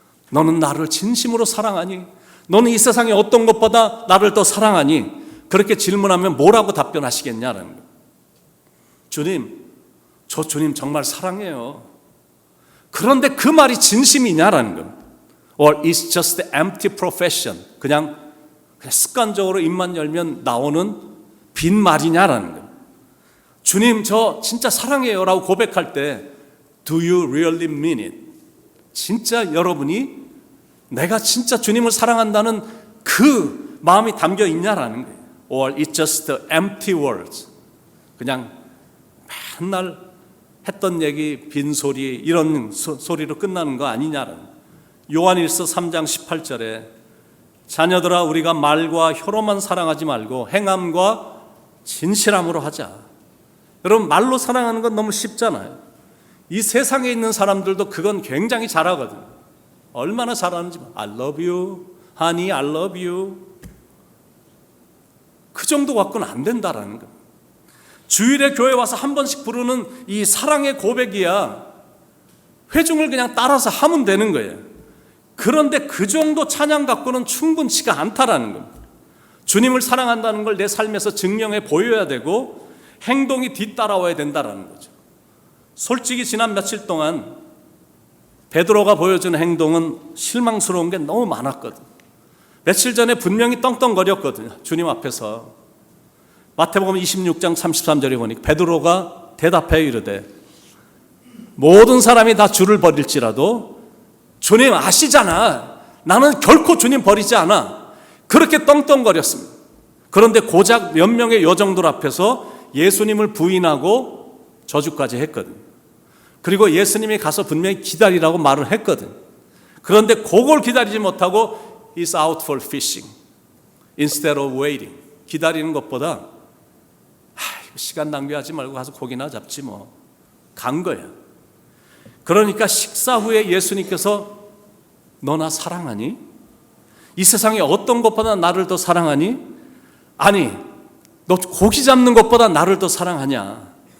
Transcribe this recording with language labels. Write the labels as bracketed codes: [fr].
[ko] 너는 나를 진심으로 사랑하니? 너는 이 세상의 어떤 것보다 나를 더 사랑하니? 그렇게 질문하면 뭐라고 답변하시겠냐라는 거예요. 주님, 저 주님 정말 사랑해요. 그런데 그 말이 진심이냐라는 거예요. [en] Or it's just empty profession. [ko] 그냥 습관적으로 입만 열면 나오는 빈 말이냐라는 거예요. 주님, 저 진짜 사랑해요 라고 고백할 때 [en] Do you really mean it? [ko] 진짜 여러분이 내가 진짜 주님을 사랑한다는 그 마음이 담겨 있냐라는 거예요. [en] Or it's just empty words. [ko] 그냥 맨날 했던 얘기, 빈소리 이런 소리로 끝나는 거 아니냐라는 거예요. 요한일서 3장 18절에 자녀들아 우리가 말과 혀로만 사랑하지 말고 행함과 진실함으로 하자. 여러분 말로 사랑하는 건 너무 쉽잖아요. 이 세상에 있는 사람들도 그건 굉장히 잘하거든요. 얼마나 잘하는지 [en] I love you, honey, I love you. [ko] 그 정도 갖고는 안 된다라는 거예요. 주일에 교회 와서 한 번씩 부르는 이 사랑의 고백이야 회중을 그냥 따라서 하면 되는 거예요. 그런데 그 정도 찬양 갖고는 충분치가 않다라는 거예요. 주님을 사랑한다는 걸 내 삶에서 증명해 보여야 되고 행동이 뒤따라와야 된다라는 거죠. 솔직히 지난 며칠 동안 베드로가 보여준 행동은 실망스러운 게 너무 많았거든. 며칠 전에 분명히 떵떵거렸거든요. 주님 앞에서. 마태복음 26장 33절에 보니 베드로가 대답하여 이르되 모든 사람이 다 주를 버릴지라도 주님 아시잖아. 나는 결코 주님 버리지 않아. 그렇게 떵떵거렸습니다. 그런데 고작 몇 명의 여정들 앞에서 예수님을 부인하고 저주까지 했거든. 그리고 예수님이 가서 분명히 기다리라고 말을 했거든. 그런데 그걸 기다리지 못하고 [en] He's out for fishing instead of waiting. [ko] 기다리는 것보다 시간 낭비하지 말고 가서 고기나 잡지 뭐. 간 거야. 그러니까 식사 후에 예수님께서 너 나 사랑하니? 이 세상에 어떤 것보다 나를 더 사랑하니? 아니, 너 고기 잡는 것보다 나를 더 사랑하냐?